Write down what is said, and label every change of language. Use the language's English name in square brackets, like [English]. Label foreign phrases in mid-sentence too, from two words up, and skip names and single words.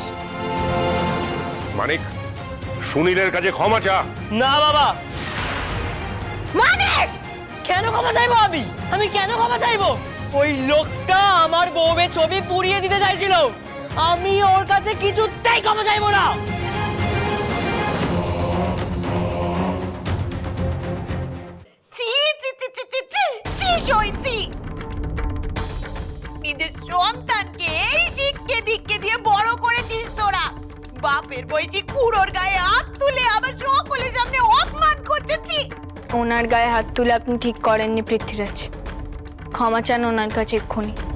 [Bangla] মানিক, সুনীলের কাছে ক্ষমা চা। না বাবা, মানে কেন ক্ষমা চাইবো আমি? আমি কেন ক্ষমা চাইবো? ওই লোকটা আমার বউয়ের ছবি পুড়িয়ে দিতে চাইছিল, আমি ওর কাছে কিছুতেই ক্ষমা চাইবো না। চি চি চি চি চি চি চি সইছি। নিজের সন্তানকে এই শিক্ষে দিয়ে বড় করেছিস তোরা। বাপের বয়সী কুড়োর গায়ে হাত তুলে আবার সকলের সামনে অপমান করতেছি। ওনার গায়ে হাত তুলে আপনি ঠিক করেননি পৃথ্বীরাজ, ক্ষমা চান ওনার কাছে এক্ষুনি।